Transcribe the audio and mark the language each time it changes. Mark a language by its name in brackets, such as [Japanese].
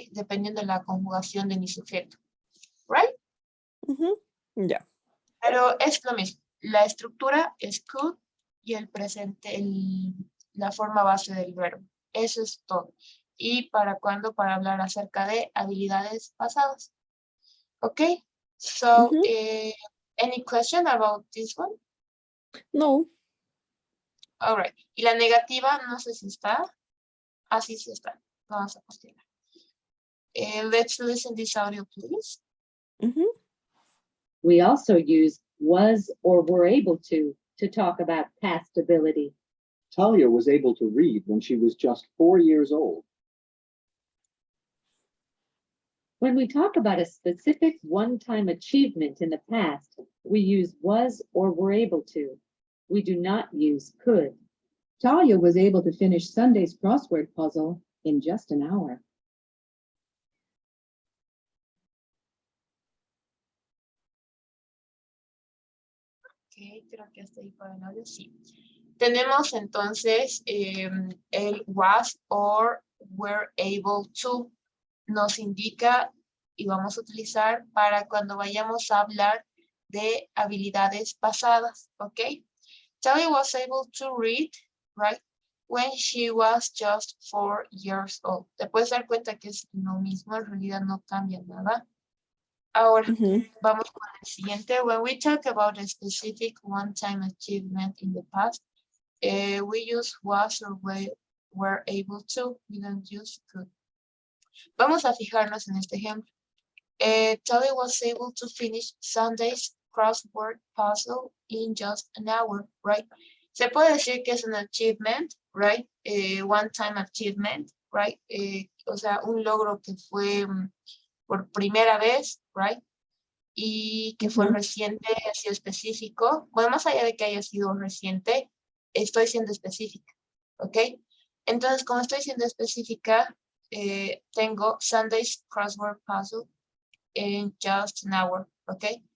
[Spanish] Dependiendo de la conjugación de mi sujeto, [English] ¿right? [Spanish] Ya. Pero es lo mismo. La estructura es could y el presente, la forma base del verbo. Eso es todo. ¿Y para cuándo? Para hablar acerca de habilidades pasadas. ¿Ok? [English] So, any question about this one? No. All right. [Spanish] Y la negativa, no sé si está. Así sí está. Vamos a continuar. [English] Let's listen this audio, please. We also use was or were able to talk about past ability. Talia was able to read when she was just 4 years old. When we talk about a specific one-time achievement in the past, we use was or were able to. We do not use could. Talia was able to finish Sunday's crossword puzzle in just an hour. [Spanish] Ok, creo que hasta ahí para el audio, sí. Tenemos entonces el was or were able to. Nos indica y vamos a utilizar para cuando vayamos a hablar de habilidades pasadas, ¿ok? [English] Talia was able to read, right? When she was just 4 years old. [Spanish] Te puedes dar cuenta que es lo mismo, en realidad no cambia nada. Ahora, vamos con el siguiente. [English] When we talk about a specific one-time achievement in the past, we use was or were able to. We don't use could. [Spanish] Vamos a fijarnos en este ejemplo. [English] Talia was able to finish Sunday's crossword puzzle in just an hour, right? [Spanish] Se puede decir que es un achievement, [English] right? One-time achievement, right? [Spanish] O sea, un logro que fue por primera vez, [English] right? [Spanish] Y que fue reciente, ha sido específico. Bueno, más allá de que haya sido reciente, estoy siendo específica, ¿ok? Entonces, como estoy siendo específica, tengo [English] Sunday's crossword puzzle in just an hour, [Spanish] ¿ok?